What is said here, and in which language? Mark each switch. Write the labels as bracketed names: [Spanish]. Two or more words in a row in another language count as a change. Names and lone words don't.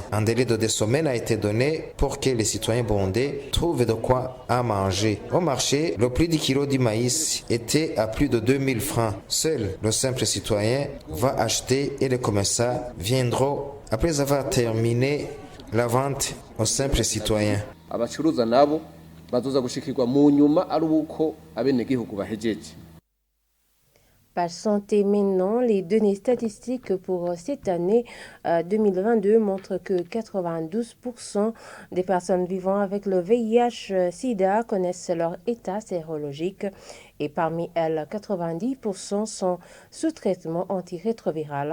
[French] Un délai de 2 semaines a été donné pour que les citoyens burundais trouvent de quoi à manger. Au marché, le prix du kilo du maïs était à plus de 2000 francs. Seul le simple citoyen va acheter et les commerçants viendront après avoir terminé la vente aux simples citoyens. [Rundi] Abacuruza nabo bazoza gushikirwa mu nyuma ari uko abenegihugu bahejeje. [French] Page santé maintenant, les données statistiques pour cette année 2022 montrent que 92% des personnes vivant avec le VIH-Sida connaissent leur état sérologique et parmi elles, 90% sont sous traitement antirétroviral.